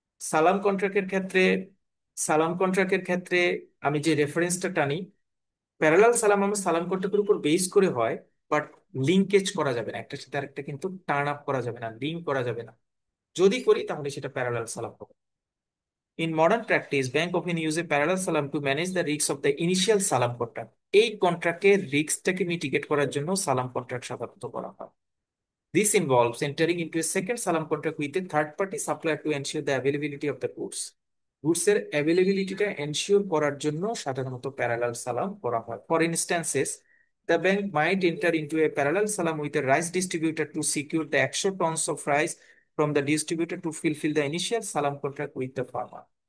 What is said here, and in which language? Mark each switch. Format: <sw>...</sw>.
<bn>সালাম কন্ট্রাক্টের ক্ষেত্রে সালাম কন্ট্রাক্টের ক্ষেত্রে আমি যে রেফারেন্সটা টানি, প্যারালাল সালাম আমার সালাম কন্ট্রাক্টের উপর বেস করে হয়, বাট লিঙ্কেজ করা যাবে না, একটার সাথে আরেকটা কিন্তু টার্ন আপ করা যাবে না, লিঙ্ক করা যাবে না। যদি করি তাহলে সেটা প্যারালাল সালাম হবে।</bn> <en>In modern practice, bank often use a parallel salam to manage the risks of the initial salam contract.</en> <bn>এই কন্ট্রাক্টের রিস্কটাকে মিটিগেট করার জন্য সালাম কন্ট্রাক্ট সাধারণত করা হয়।</bn> <en>This involves entering into a second salam contract with a third party supplier to ensure the availability of the goods.</en> <bn>Goods এর অ্যাভেলেবিলিটিটা ensure করার জন্য সাধারণত প্যারালাল সালাম করা হয়।</bn> <en>For instances, the bank might enter into a parallel salam with a rice distributor to secure the 100 tons of rice from the distributor to fulfill the initial salam contract with the farmer.</en>